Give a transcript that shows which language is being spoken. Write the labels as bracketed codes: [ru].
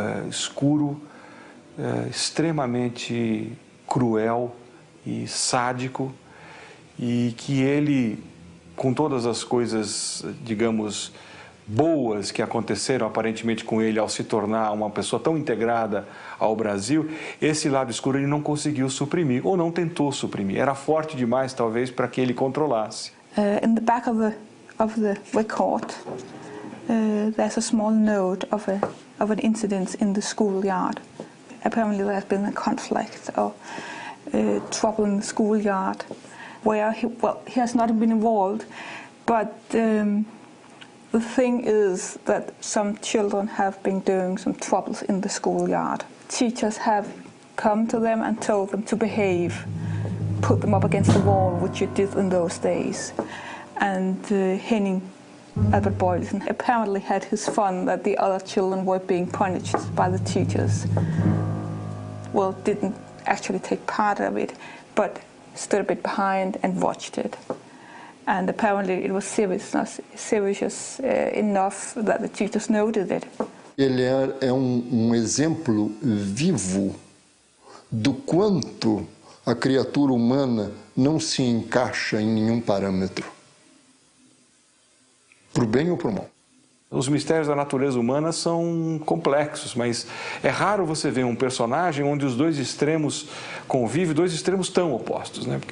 [pt] escuro, extremamente cruel e sádico, e que ele, com todas as coisas, digamos, boas que aconteceram aparentemente com ele ao se tornar uma pessoa tão integrada ao Brasil, esse lado escuro ele não conseguiu suprimir, ou não tentou suprimir. Era forte demais, talvez, para que ele controlasse. [en] In the back of the record, there's a small note of an incident in the schoolyard. Apparently there has been a conflict or trouble in the schoolyard where he has not been involved, but the thing is that some children have been doing some troubles in the schoolyard. Teachers have come to them and told them to behave, put them up against the wall, which you did in those days. And Henning Albert Boilesen apparently had his fun that the other children were being punished by the teachers. Well, didn't actually take part of it, but stood a bit behind and watched it. And apparently it was serious enough that the teachers noted it. [pt] Ele é exemplo vivo do quanto a criatura humana não se encaixa em nenhum parâmetro, para o bem ou para o mal. Os mistérios da natureza humana são complexos, mas é raro você ver um personagem onde os dois extremos convivem, dois extremos tão opostos, né?